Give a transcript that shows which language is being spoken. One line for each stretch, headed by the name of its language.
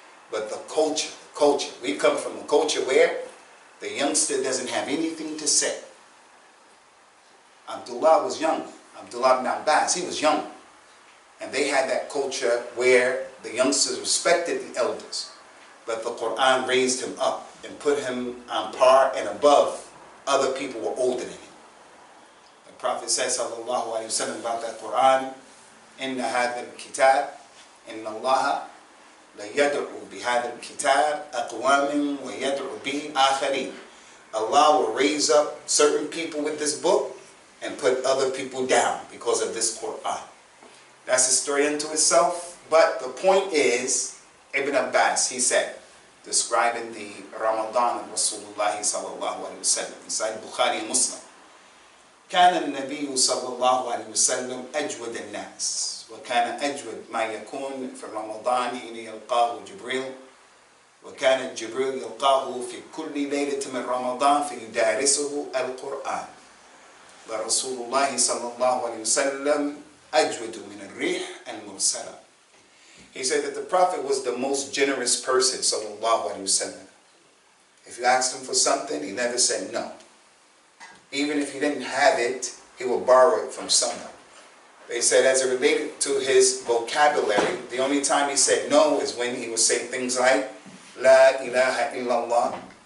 English: But the culture, we come from a culture where the youngster doesn't have anything to say. Abdullah was young. Abdullah ibn Abbas, he was young. And they had that culture where the youngsters respected the elders. But the Quran raised him up and put him on par and above other people who were older than him. The Prophet said, Sallallahu Alaihi Wasallam, about that Quran,
Arabic: إِنَّ هَذَا الْكِتَابِ إِنَّ اللَّهَ لَيَدْعُ بِهَذَا الْكِتَابِ أَقْوَامٍ وَيَدْعُ بِهِ آخَرِينَ.
English: Allah will raise up certain people with this book and put other people down because of this Quran. That's a story unto itself. But the point is, Ibn Abbas, he said, describing the Ramadan of Rasulullah sallallahu alayhi wa sallam inside Bukhari and Muslim.
Arabic: كان النبي صلى الله عليه وسلم أجود الناس وكان أجود ما يكون في رمضان حين يلقاه جبريل وكان جبريل يلقاه في كل ليلة من رمضان فيدارسه القرآن ورسول الله صلى الله عليه وسلم أجود من الريح المرسلة.
English: He said that the Prophet was the most generous person, sallallahu alaihi wasallam. If you asked him for something, he never said no. Even if he didn't have it, he would borrow it from someone. They said as it related to his vocabulary, the only time he said no is when he would say things like, La ilaha illallah.